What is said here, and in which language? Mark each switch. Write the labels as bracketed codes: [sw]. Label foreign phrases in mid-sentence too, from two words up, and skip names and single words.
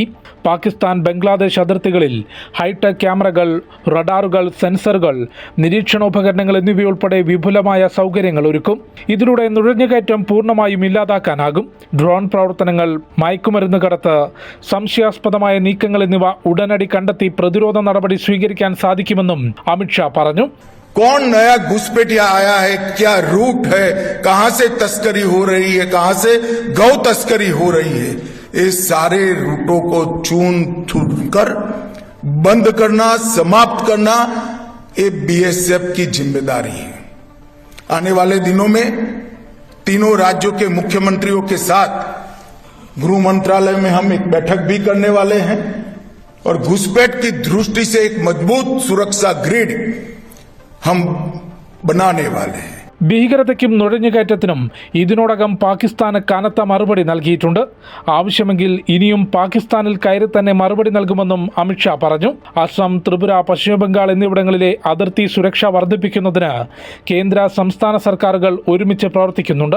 [ml] പാകിസ്ഥാൻ, ബംഗ്ലാദേശ് അതിർത്തികളിൽ ഹൈടെക് ക്യാമറകൾ, റഡാറുകൾ, സെൻസറുകൾ, നിരീക്ഷണോപകരണങ്ങൾ എന്നിവയുൾപ്പെടെ വിപുലമായ സൗകര്യങ്ങൾ ഒരുക്കും. ഇതിലൂടെ നുഴഞ്ഞുകയറ്റം പൂർണ്ണമായും ഇല്ലാതാക്കാനാകും. ഡ്രോൺ പ്രവർത്തനങ്ങൾ, മയക്കുമരുന്ന് കടത്ത്, സംശയാസ്പദമായ നീക്കങ്ങൾ എന്നിവ ഉടനടി കണ്ടെത്തി പ്രതിരോധ നടപടി സ്വീകരിക്കാൻ സാധിക്കുമെന്നും അമിത്ഷാ പറഞ്ഞു. [hi] कौन नया घुसपैठिया आया है, क्या रूट है, कहां से तस्करी हो रही है, कहां से गौ तस्करी हो रही है, इस सारे रूटों को चून चून कर बंद करना, समाप्त करना, ये बीएसएफ की जिम्मेदारी है. आने वाले दिनों में तीनों राज्यों के मुख्यमंत्रियों के साथ गृह मंत्रालय में हम एक बैठक भी करने वाले हैं और घुसपैठ की दृष्टि से एक मजबूत सुरक्षा ग्रिड हम बनाने वाले हैं. [ml] ഭീകരതയ്ക്കും നുഴഞ്ഞുകയറ്റത്തിനും ഇതിനോടകം പാകിസ്ഥാന് കനത്ത മറുപടി നൽകിയിട്ടുണ്ട്. ആവശ്യമെങ്കിൽ ഇനിയും പാകിസ്ഥാനിൽ കയറി തന്നെ മറുപടി നൽകുമെന്നും അമിത്ഷാ പറഞ്ഞു. അസം, ത്രിപുര, പശ്ചിമബംഗാൾ എന്നിവിടങ്ങളിലെ അതിർത്തി സുരക്ഷ വർദ്ധിപ്പിക്കുന്നതിന് കേന്ദ്ര, സംസ്ഥാന സർക്കാരുകൾ ഒരുമിച്ച് പ്രവർത്തിക്കുന്നുണ്ട്.